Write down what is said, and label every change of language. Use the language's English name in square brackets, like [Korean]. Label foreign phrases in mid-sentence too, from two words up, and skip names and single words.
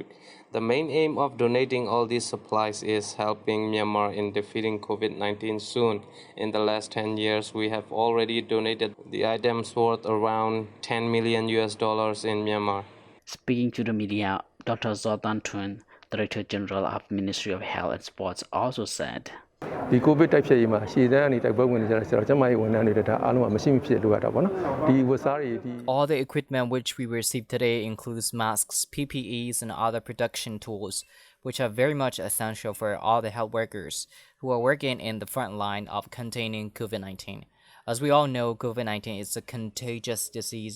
[English] The main aim of donating all these supplies is helping Myanmar in defeating COVID-19 soon. In the last 10 years, we have already donated the items worth around $10 million in Myanmar. Speaking to the media, Dr. Zoltan Tun, Director General of Ministry of Health and Sports, also said, [Burmese] ဒီ COVID တိုက်ဖျက်ရေးမှာရှေ့တန်းအနေတိုက်ပွဲဝင်နေကြတဲ့ဆရာတော်ကျန်းမာရေးဝန်ထမ်းတွေဒါအားလုံးကမရှိမဖြစ်လိုရတာပေါ့နော်ဒီဝတ်စားတွေဒီ [English] All the equipment which we received today includes masks, PPEs, and other production tools, which are very much essential for all the health workers who are working in the front line of containing COVID-19. As we all know, COVID-19 is a contagious disease.